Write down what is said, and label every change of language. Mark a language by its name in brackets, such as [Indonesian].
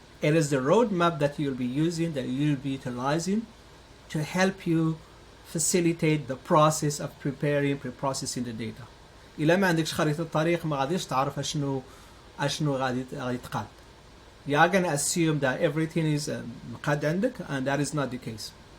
[English] It is the roadmap that you'll be using, that you'll be utilizing to help you facilitate the process of pre-processing the data. [Arabic] إلا ما عندكش خريطة الطريق ما غاديش تعرف اشنو غادي تقاد. [English] You are going to assume that everything is [Arabic] مقاد عندك, [English] and that is not the case.